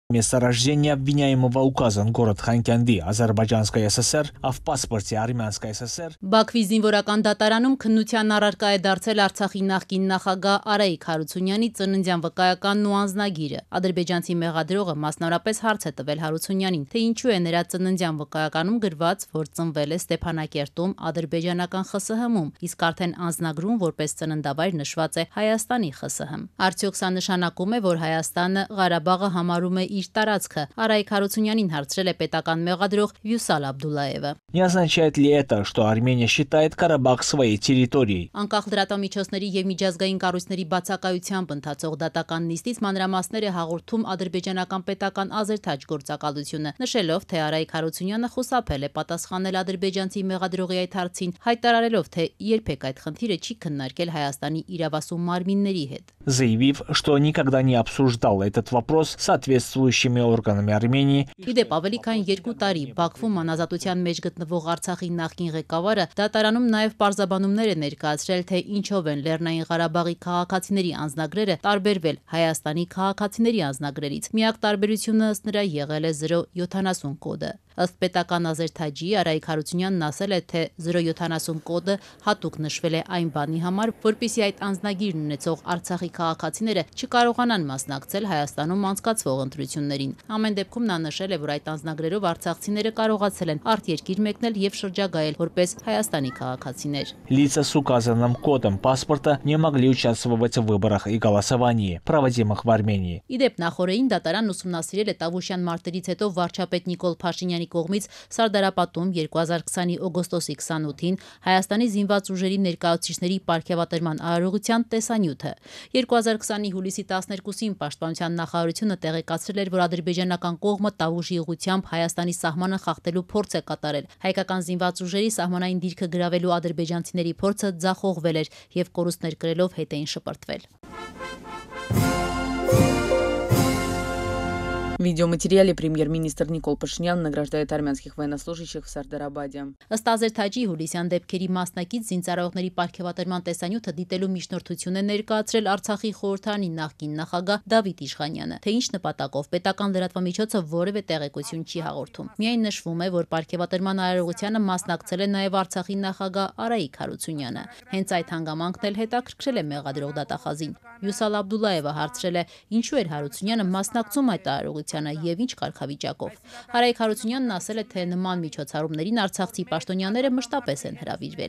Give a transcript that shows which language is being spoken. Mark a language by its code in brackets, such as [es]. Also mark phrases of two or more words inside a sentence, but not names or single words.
[ru] Место рождения обвиняемого указан город Խանկյանդի, Азербайջանская ՍՍР, а в паспорте Армянская ՍՍР. [hy] Բաքվի զինվորական դատարանում քննության առարկա է դարձել Արցախի նախկին նախագահ Արայիկ Հարությունյանի ծննդյան վկայականն ու անձնագիրը։ Ադրբեջանցի մեղադրողը մասնավորապես հարց է տվել Հարությունյանին, թե ինչու է նրա ծննդյան վկայականում գրված, որ ծնվել է Ստեփանակերտում, ադրբեջանական ԽՍՀՄ-ում, իսկ արդեն անձնագրում որպես ծննդավայր նշված է Հայաստանի ԽՍՀՄ։ Արդյոք սա նշանակում է, որ Հայաստանը Ղարաբաղը համարում է իր տարածքը, Արայիկ Հարությունյանին հարցրել է պետական մեղադրող Վյուսալ Աբդուլլաևը։ [ru] Не означает ли это, что Армения считает Карабах своей территорией? [hy] Անկախ լրատվամիջոցների եւ միջազգային կառույցների բացակայությամբ ընթացող դատական նիստից մանրամասներ է հաղորդում ադրբեջանական պետական Ազերթաջ գործակալությունը, նշելով, թե Արայիկ Հարությունյանը խուսափել է պատասխանել ադրբեջանցի մեղադրողի այդ հարցին, հայտարարելով, թե երբեք այդ խնդիրը չի քննարկել Հայաստանի իրավասու մարմինների հետ։ [ru] Заявив, что никогда не обсуждал этот вопрос с соответствующими органами Армении. [hy] Իդեպ ավելի քան 2 տարի Բաքվում անազատության մեջ գտնվող Արցախի նախկին ղեկավարը դատարանում նաև պարզաբանումներ է ներկայացրել, թե ինչով են Լեռնային Ղարաբաղի քաղաքացիների անձնագրերը տարբերվել Հայաստանի քաղաքացիների անձնագրերից։ Միակ տարբերությունը ըստ նրա եղել է 070 կոդը։ Ըստ պետական Ազերթաջի Արայիկ Հարությունյանն ասել է, թե 070 կոդը հատուկ նշվել է այն բանի համար, որպեսզի այդ անձնագիրն ունեցող Արցախի քաղաքացիները չկարողանան մասնակցել Հայաստանում անցկացվող ընտրություններին։ Ամեն դեպքում նա нշել է, որ այդ անձնագրերով արցախցիները կարողացել են արտերկիր մեկնել եւ շրջագայել որպես Հայաստանի քաղաքացիներ։ [ru] Лица с указанным кодом паспорта не могли участвовать в выборах и голосовании, проводимых в Армении. [hy] Իդեպ նախորդին դատարանն ուսումնասիրել է Տավուշյան մարտերից հետո վարչապետ Նիկոլ Փաշինյանի կողմից Սարդարապատում 2020 օգոստոսի 28-ին Հայաստանի զինված ուժերի ներկայացուցիչների պարգևատրման արարողության տեսանյութը։ 2020-ի հուլիսի 12-ին Պաշտպանության նախարարությունը տեղեկացրել էր, որ ադրբեջանական կողմը Տավուշի ուղղությամբ Հայաստանի սահմանը խախտելու փորձ է կատարել։ Հայկական զինված ուժերի սահմանային դիրքը գրավելու ադրբեջանցիների փորձը ձախողվել էր եւ կորուստներ կրելով հետ էին շպրտվել։ [ru] В видеоматериале премьер-министр Никол Пашинян награждает армянских военнослужащих в Сардарабаде. [hy] Ըստ Ազերթաջի հուլիսյան դեպքերի մասնակից զինծառայողների պարգևատրման տեսանյութը դիտելու միջնորդություն է ներկայացրել Արցախի խորհրդարանի նախկին նախագահ Դավիթ Իշխանյանը, թե ինչ նպատակով պետական լրատվամիջոցը որևէ տեղեկություն չի հաղորդում։ Միայն նշվում է, որ պարգևատրման արարողությանը մասնակցել է նաև Արցախի նախագահ Արայիկ Հարությունյանը։ Հենց այդ հանգամանքն էլ հետաքրքրել է մեղադրող դատախազին։ Վյուսալ Աբդուլլաևը հարցրել է, ինչու էր Հարությունյանը մասնակցում այդ արարողությանը եւ ինչ կարգավիճակով։ Արայիկ Հարությունյանն ասել է, թե նման միջոցառումներին արցախցի պաշտոնյաները մշտապես են հրավիրվել։